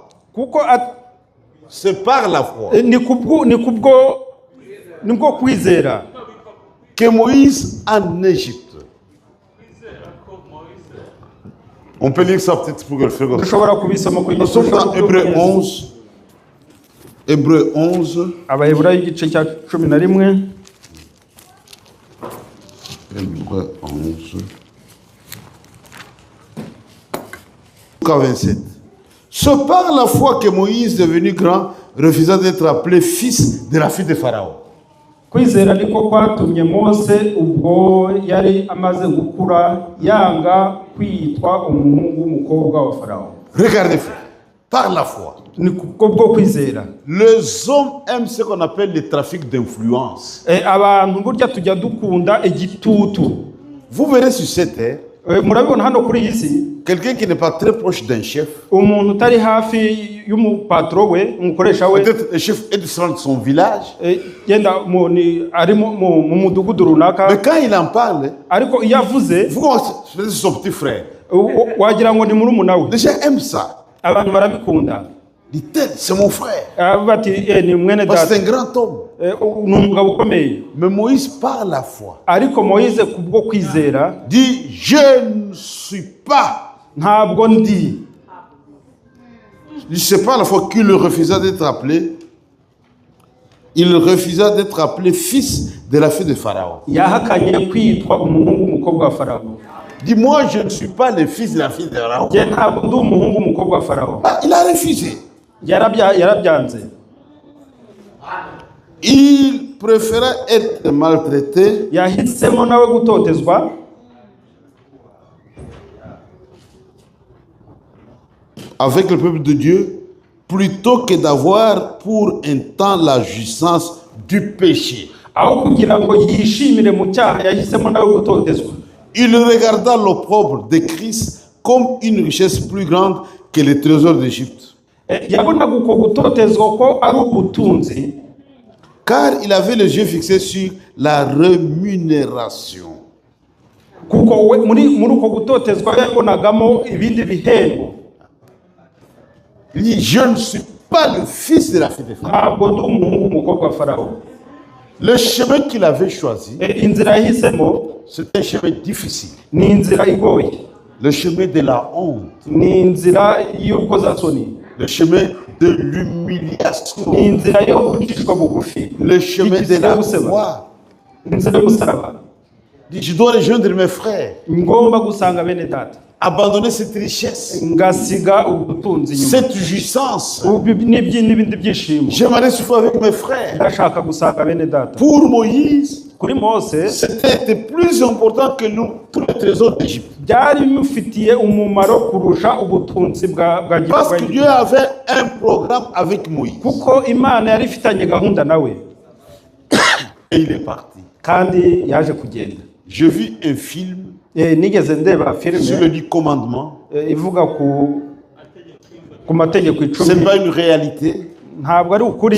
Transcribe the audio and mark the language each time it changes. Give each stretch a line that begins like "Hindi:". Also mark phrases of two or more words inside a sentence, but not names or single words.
Kinyarwanda: Kuko
French: C'est par la foi
Kinyarwanda: nibwo kwizera
French: que Moïse en Égypte. On peut lire ça peut-être pour que le frère.
Kinyarwanda: dushobora kubisoma ku
French: Nous sommes dans Hébreu 11. Hébreu 11.
Kinyarwanda: Abaheburayo igice cya 11.
French: Hébreu 11. Jusqu'à 27. C'est par la foi que Moïse, devenu grand, refusa d'être appelé fils de la fille de Pharaon.
Kinyarwanda: Kwizera niko kwatumye Mose ubwo yari amaze gukura yanga kwitwa umuhungu w'umukobwa wa Farawo.
French: Regardez, frère, par la foi.
Kinyarwanda: Ni kubwo kwizera.
French: Les hommes aiment ce qu'on appelle le trafic d'influence.
Kinyarwanda: Abantu burya tujya dukunda igitutu.
French: Vous verrez sur cette terre,
Kinyarwanda: Murabibona hano kuri iyi si,
French: quelqu'un qui n'est pas très proche d'un chef,
Kinyarwanda: umuntu utari hafi y'umupatro we, umukoresha we,
French: peut-être le chef est de son village,
Kinyarwanda: yenda ari mu mudugudu runaka,
French: mais quand il en parle,
Kinyarwanda: ariko iyo avuze
French: vous commencez, c'est son petit frère.
Kinyarwanda: wagira ngo ni murumuna we.
French: Les gens aiment ça.
Kinyarwanda: Abantu barabikunda.
French: dit tel, c'est mon frère.
Kinyarwanda: bati ni mwene
French: Parce que
Kinyarwanda: data
French: c'est un grand homme.
Kinyarwanda: ni umugabo ukomeye.
French: Mais Moïse, par la foi,
Kinyarwanda: Ariko Moise kubwo kwizera
French: dit je ne suis pas.
Kinyarwanda: ntabwo ndi.
French: C'est pas la fois qu'il refusa d'être appelé. Il refusa d'être appelé fils de la fille de Pharaon.
Kinyarwanda: Yahakanye kwitwa umuhungu w'umukobwa wa Farawo.
French: Dit moi je ne suis pas le fils de la fille de Pharaon.
Kinyarwanda: Je ntabwo ndi umuhungu w'umukobwa wa Farawo.
French: Ah, il a refusé.
Kinyarwanda: Yarabyanze.
French: Il préférait être maltraité
Kinyarwanda: Yahisemo nawe gutotezwa
French: avec le peuple de Dieu plutôt que d'avoir pour un temps la jouissance du péché.
Kinyarwanda: aho kugira ngo yishimire mu cyaha. Yahisemo nawe gutotezwa.
French: Il regarda l'opprobre de Christ comme une richesse plus grande que les trésors d'Égypte.
Kinyarwanda: Yabonaga uko gutotezwa ko ari ubutunzi,
French: Car il avait les yeux fixés sur la rémunération.
Kinyarwanda: kuko muri uko gutotezwa yabonagamo ibindi bihembo.
French: Il dit, je ne suis pas le fils de la fille de Pharaon.
Kinyarwanda: Ntabwo ndi umuhungu w'umukobwa wa Farawo.
French: Le chemin qu'il avait choisi,
Kinyarwanda: Inzira yahisemo
French: c'était un chemin difficile.
Kinyarwanda: ni inzira igoye,
French: Le chemin de la honte.
Kinyarwanda: ni inzira y'urukozasoni,
French: Le chemin de l'humiliation.
Kinyarwanda: ni inzira yo gucishwa bugufi,
French: Le chemin de la croix.
Kinyarwanda: inzira y'umusaraba.
French: Il dit, je dois rejoindre mes frères.
Kinyarwanda: Ngomba gusanga bene data,
French: Abandonner cette richesse.
Kinyarwanda: ngasiga ubutunzi nyuma,
French: Cette jouissance.
Kinyarwanda: n'ibindi byishimo.
French: J'aimerais souffrir avec mes frères.
Kinyarwanda: Ndashaka gusanga bene data.
French: Pour Moïse,
Kinyarwanda: Kuri Mose
French: c'était plus important que nous, tous les trésors d'Égypte.
Kinyarwanda: byari bimufitiye umumaro kurusha ubutunzi bwa
French: Parce que Dieu avait un programme avec Moïse.
Kinyarwanda: kuko Imana yari ifitanye gahunda nawe,
French: Et il est parti.
Kinyarwanda: kandi yaje kugenda.
French: Je vis un film
Kinyarwanda: Nigeze ndeba
French: sur
Kinyarwanda: filime
French: le 10 commandements.
Kinyarwanda: ivuga ku mategeko
French: Ce
Kinyarwanda: icumi.
French: n'est pas une réalité.
Kinyarwanda: Ntabwo ari ukuri,